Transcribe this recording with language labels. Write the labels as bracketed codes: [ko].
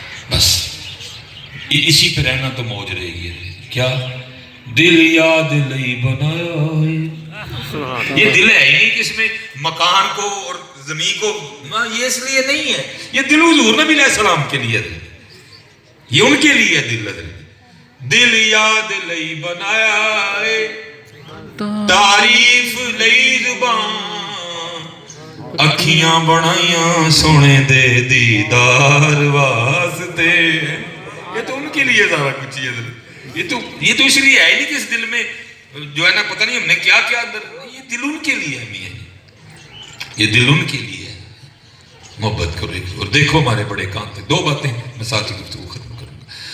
[ur] بس اسی پہ رہنا تو موج رہے گی. کیا [pa] دل یاد لئی بنایا ہے, [ur] یہ دل ہے ہی نہیں کہ اس میں مکان کو اور زمین کو, یہ اس لیے نہیں ہے, یہ دل حضور نبی علیہ السلام کے لیے ہے, یہ ان کے لیے دل ہے. [pa] دل یاد لئی بنایا ہے, تعریف لئی زبان, اکھیاں بنائیاں سونے دے دیدار واسطے. [ur] یہ تو ان کے لیے سارا کچھ ہے, یہ تو اس لیے ہے نہیں کہ اس دل میں جو ہے نا پتہ نہیں ہم نے کیا کیا اندر, یہ دل ان کے لیے ہے, یہ دل ان کے لیے ہے. محبت کرو ایک اور دیکھو ہمارے بڑے کام تھے. دو باتیں میں ساتھ ہی گفتگو ختم کروں گا.